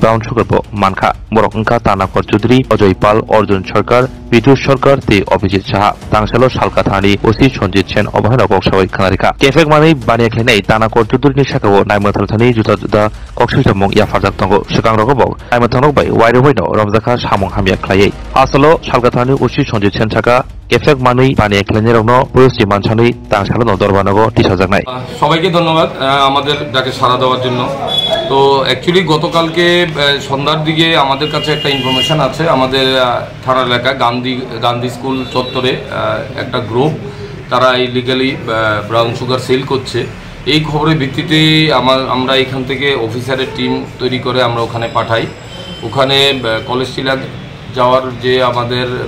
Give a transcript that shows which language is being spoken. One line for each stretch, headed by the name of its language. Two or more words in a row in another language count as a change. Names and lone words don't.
English: brown sugar
Kok Borok: bo manka borok ongka tanakor chudri Ajay Pal Arjun Sarkar Pitush Sarkar te Abhijit Saha tangsalo salkathani osi sonjit chen obahara koksawai khanarika kefek mari bania klainai tanakor chudri ni sakao naimthani juta koksija mong ya farjak tongo sikang rogo naimthanok bai waire hoino romjaka samung hamia khlaiei asalo salkathani osi sonjit chen saka kefek mani bania klainai rogno পুরুষি মানছানি তাংসালো নদরবানগো টিসাজাকনাই
Bangla: সবাইকে ধন্যবাদ আমাদের ডাকে সাড়া দেওয়ার জন্য তো অ্যাকচুয়ালি গতকালকে সন্ধ্যার দিকে আমাদের কাছে একটা ইনফরমেশন আছে আমাদের থানা এলাকা গান্ধী স্কুল চত্বরে একটা গ্রুপ তারা
English: illegally brown sugar sell
Bangla: করছে এই খবরের ভিত্তিতে আমরা এখান থেকে অফিসারের টিম তৈরি করে আমরা ওখানে পাঠাই ওখানে কলেজ টিলা যাওয়ার যে আমাদের